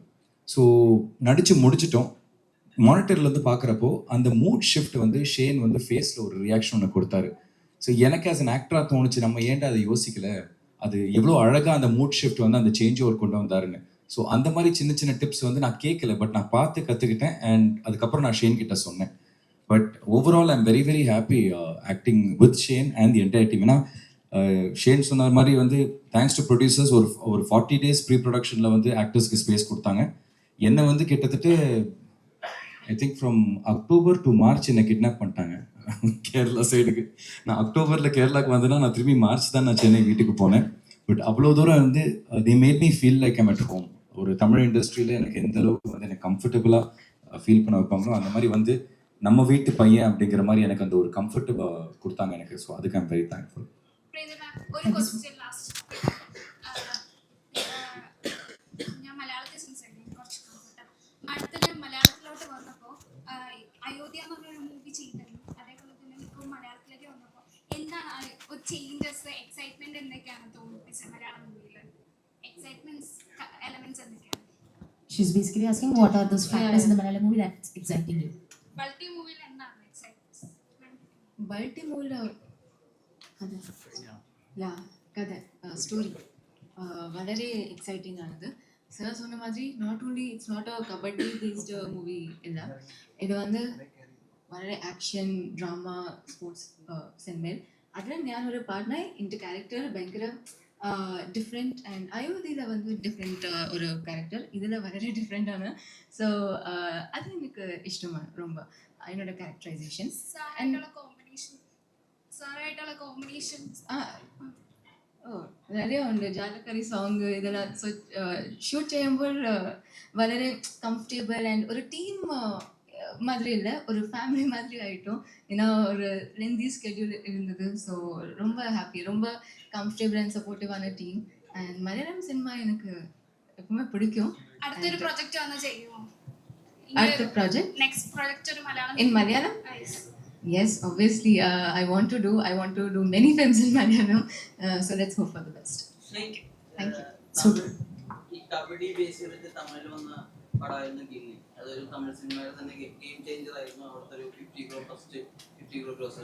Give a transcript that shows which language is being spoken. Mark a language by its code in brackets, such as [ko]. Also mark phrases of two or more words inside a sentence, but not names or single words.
[ta] ஸோ நடித்து முடிச்சிட்டோம், மானிட்டர்லேருந்து பார்க்குறப்போ அந்த [en] mood shift [ta] வந்து ஷேன் வந்து ஃபேஸில் ஒரு ரியாக்ஷன் ஒன்று கொடுத்தாரு. ஸோ எனக்கு [en] as an actor [ta] தோணுச்சு, நம்ம ஏன்டா அதை யோசிக்கல, அது எவ்வளோ அழகாக அந்த [en] mood shift [ta] வந்து அந்த [en] change over [ta] கொண்டு வந்தாருன்னு. ஸோ அந்த மாதிரி சின்ன சின்ன டிப்ஸ் வந்து நான் கேட்கல, பட் நான் பார்த்து கற்றுக்கிட்டேன். அண்ட் அதுக்கப்புறம் நான் ஷேன் கிட்ட சொன்னேன். [en] But overall I'm very very happy acting with Shane and the entire team. [ta] ஏன்னா ஷேன் சொன்ன மாதிரி வந்து [en] thanks to producers [ta] ஒரு 40 days [en] pre productionil [ta] வந்து ஆக்டர்ஸ்க்கு ஸ்பேஸ் கொடுத்தாங்க. என்னை வந்து கிட்டத்தட்ட [en] I think from October to March [ta] என்னை கிட்னாப் பண்ணிட்டாங்க கேரளா சைடுக்கு. நான் அக்டோபரில் கேரளாவுக்கு வந்தேன்னா நான் திரும்பி மார்ச் தான் நான் சென்னை வீட்டுக்கு போனேன். பட் அவ்வளோ தூரம் வந்து [en] they made me feel like I'm at home. [ta] ஒரு தமிழ் இண்டஸ்ட்ரியில் எனக்கு எந்த அளவுக்கு வந்து எனக்கு கம்ஃபர்டபுளாக ஃபீல் பண்ண வைப்பாங்களோ அந்த மாதிரி வந்து நம்ம வீட்டு பையன் அப்படிங்கிற மாதிரி எனக்கு அந்த ஒரு கம்ஃபர்ட் கொடுத்தாங்க எனக்கு. ஸோ அதுக்கு [en] I'm very thankful. [ml] ഒരു [en] question last. [ml] ഞാൻ മലയാളത്തിൽ സംസാരിക്കും, കുറച്ച് കംഫർട്ടാണ്. അടുത്തത് മലയാളത്തിലോട്ട് വന്നപ്പോൾ അയോധ്യ എന്ന് പറഞ്ഞൊരു മൂവി ചെയ്തിരുന്നു. അതേപോലെ തന്നെ ഇപ്പോൾ മലയാളത്തിലേക്ക് വന്നപ്പോൾ എന്താണ് ഒരു ചേഞ്ചസ്, എക്സൈറ്റ്മെന്റ് എന്തൊക്കെയാണ് തോന്നിപ്പിച്ചത് മലയാളം മൂവിയിൽ? എക്സൈറ്റ്മെന്റ്സ് എലമെന്റ്സ് എന്തൊക്കെയാണ്? [en] She's basically asking what are those factors in the Malayalam movie that's exciting you? [ml] ബൾട്ടി മൂവിയിൽ എന്താണ് എക്സൈറ്റ്മെന്റ്സ്? ബൾട്ടി മൂവിയിൽ കഥ സ്റ്റോറി വളരെ എക്സൈറ്റിംഗ് ആണിത്. [ta] സാർ சொன்ன மாதிரி [en] not only it's not a kabaddi based movie [ta] இல்லை, இது வந்து [ml] വളരെ ആക്ഷൻ ഡ്രാമ സ്പോർട്സ് സിനിമയിൽ. അതിൽ ഞാനൊരു പാർട്ട്ണർ എൻ്റെ ക്യാരക്ടർ ഭയങ്കര ഡിഫറെൻറ്റ് ആൻഡ് അയോധ്യയിൽ வந்து ഡിഫറെൻറ്റ് ഒരു ക്യാരക്ടർ, ഇതിൽ വളരെ ഡിഫറെൻ്റ് ആണ്. സോ അത് എനിക്ക് ഇഷ്ടമാണ് ரொம்ப അതിനോட ക്യാരക്ടറൈസേഷൻ. സാറായിട്ടുള്ള കോമ്പിനേഷൻ நிறைய ഉണ്ട്. ജാലക്കറി സോങ് ഇതെല്ലാം ഷൂട്ട് ചെയ്യുമ്പോൾ വളരെ കംഫർട്ടബിൾ ആൻഡ് ഒരു ടീം [ta] மாதிரி இல்லை, ஒரு ஃபேமிலி மாதிரி ஆகிட்டோம். ஏன்னா ஒரு லென்தி ஸ்கெட்யூல் இருந்தது. ஸோ ரொம்ப ஹாப்பி, ரொம்ப கம்ஃபர்டபுள் அண்ட் சப்போர்ட்டிவான டீம். அண்ட் மலையாளம் சினிமா எனக்கு எப்பவுமே பிடிக்கும். [ml] അടുത്തൊരു പ്രൊജക്റ്റ് വന്ന് ചെയ്യുമോ? അടുത്ത പ്രോജക്റ്റ് [en] next project [ml] ഒരു മലയാളം [en] in Malayalam? Yes, obviously. I want to do many films in Malayalam. So let's hope for the best. Thank you. So [ml] ഈ കബഡി ബേസ് ചെയ്തിട്ട് തമിഴിൽ വന്ന പടമായിരുന്നു ഗില്ലി. അതൊരു തമിഴ് സിനിമയുടെ തന്നെ ഗെയിം ചേഞ്ചർ ആയിരുന്നു. അവിടുത്തെ ഒരു 50 crore ഫസ്റ്റ് 50 crore ക്ലോസ്.